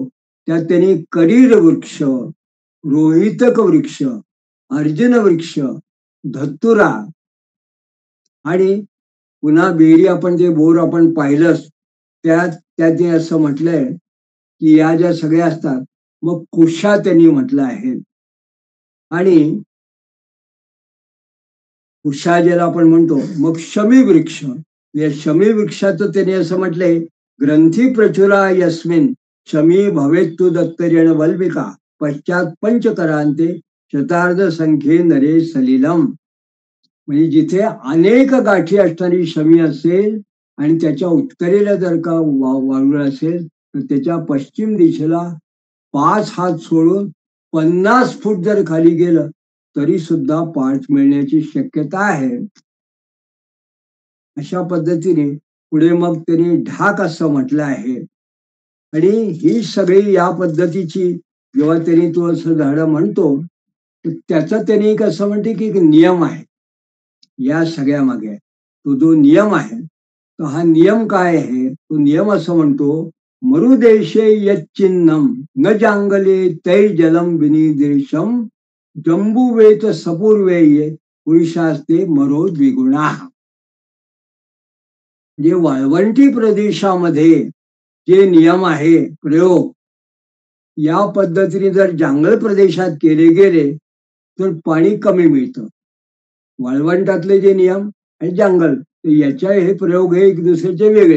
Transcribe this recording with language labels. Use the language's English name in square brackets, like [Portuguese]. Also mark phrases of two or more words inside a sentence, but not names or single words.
[Marathi] त्यात त्यांनी करीर वृक्ष, रोहितक वृक्ष, अर्जुन वृक्ष, धतुरा आणि पुन्हा बेरी आपण जे बोर आपण पाहिलंच त्यात असं म्हटलंय की या ज्या सगळ्या असतात मग कुशा त्यांनी म्हटलं आहे. आणि कुशा ज्याला आपण म्हणतो मग शमी वृक्ष, या शमी वृक्षाचं त्याने असं म्हटलंय [Sanskrit] ग्रंथी प्रचुरा यस्मिन शमी भवेत्तु दत्तरेण वल्मिका पश्चात पंचकरांते शतार्ध संख्ये नरे सलिलम. [Marathi] म्हणजे जिथे अनेक गाठी असणारी शमी असेल आणि त्याच्या उत्तरेला जर का वारुळ असेल तर त्याच्या पश्चिम दिशेला 5 हात सोडून 50 फूट जर खाली गेलं तरी सुद्धा पाठ मिळण्याची शक्यता आहे. अशा पद्धतीने पुढे मग त्यांनी ढाक असं म्हटलं आहे. आणि ही सगळी या पद्धतीची जेव्हा त्यांनी तो असं झाड म्हणतो तर त्याचा त्यांनी एक असं म्हणते की एक नियम आहे या सगळ्या मागे. तो जो नियम आहे तर हा नियम काय आहे, तो नियम असं म्हणतो [Sanskrit] मरुदेशे यच्चिन्नम न जांगले तै जलम विनिदेशम जंबुवेत सपूर्वेये पुरुषास्ते मरो द्विगुणा. [Marathi] म्हणजे वाळवंटी प्रदेशामध्ये जे नियम आहे प्रयोग या पद्धतीने जर जंगल प्रदेशात केले गेले तर पाणी कमी मिळतं. वाळवंटातले जे नियम आणि जंगल याच्या हे प्रयोग हे एक दुसऱ्याचे वेगळे.